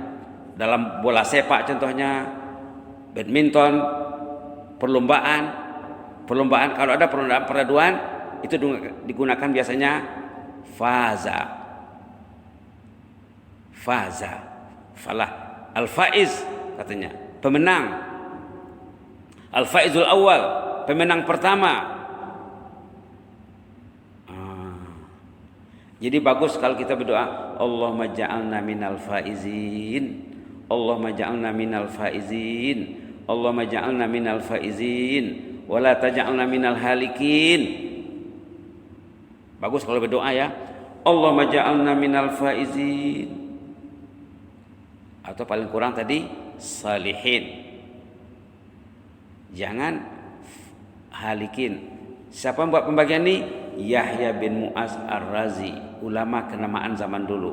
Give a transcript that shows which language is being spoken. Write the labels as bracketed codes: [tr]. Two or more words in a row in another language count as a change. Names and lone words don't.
[ms] Dalam bola sepak contohnya, badminton, perlombaan kalau ada perlombaan perpaduan itu digunakan biasanya [ar] فاز، فلاح، الفائز [ms] katanya, pemenang. [ar] الفائز الأول, [ms] pemenang pertama. Jadi bagus kalau kita berdoa, [ar] اللهم اجعلنا من الفائزين. اللهم اجعلنا من الفائزين. اللهم اجعلنا من الفائزين. ولا تجعلنا من الهالكين. [ms] Bagus kalau berdoa ya. [ar] اللهم اجعلنا من الفائزين. [ms] Atau paling kurang tadi salihin. Jangan halikin. Siapa yang buat pembagian ini? Yahya bin Mu'az Ar-Razi, ulama kenamaan zaman dulu.